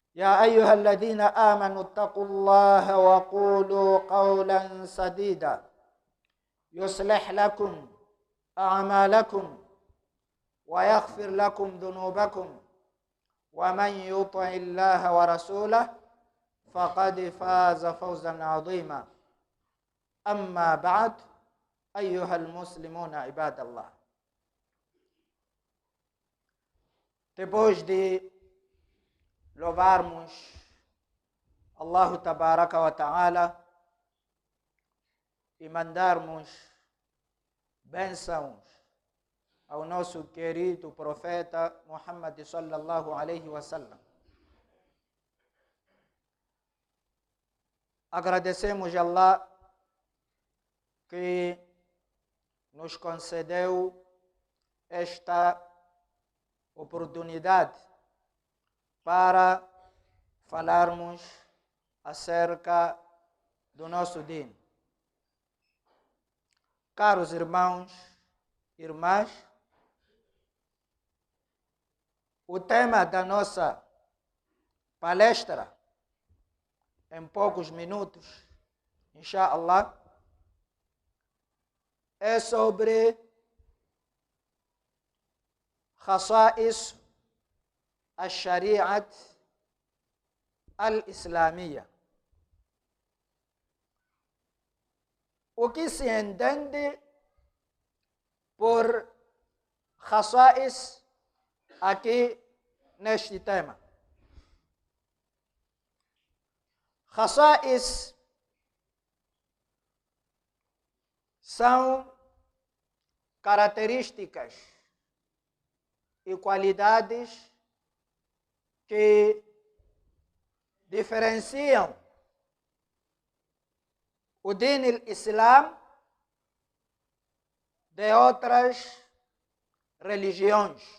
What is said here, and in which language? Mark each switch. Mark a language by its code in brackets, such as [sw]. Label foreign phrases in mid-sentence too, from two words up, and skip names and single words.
[ar] يا أيها الذين آمنوا اتقوا الله وقولوا قولا سديدا يصلح لكم أعمالكم ويغفر لكم ذنوبكم ومن يطع الله ورسوله فقد فاز فوزا عظيما. أما بعد، أيها المسلمون عباد الله. [pt] Depois de louvarmos [ar] الله تبارك وتعالى [pt] e mandarmos bênçãos ao nosso querido profeta Muhammad [ar] صلى الله عليه وسلم, [pt] agradecemos a Allah que nos concedeu esta oportunidade para falarmos acerca do nosso Din. Caros irmãos e irmãs, o tema da nossa palestra, em poucos minutos, inshallah, é sobre [ar] خصائص الشريعة الإسلامية. [pt] O que se entende por خصائص aqui neste tema? خصائص são características e qualidades que diferenciam o Din Islam de outras religiões.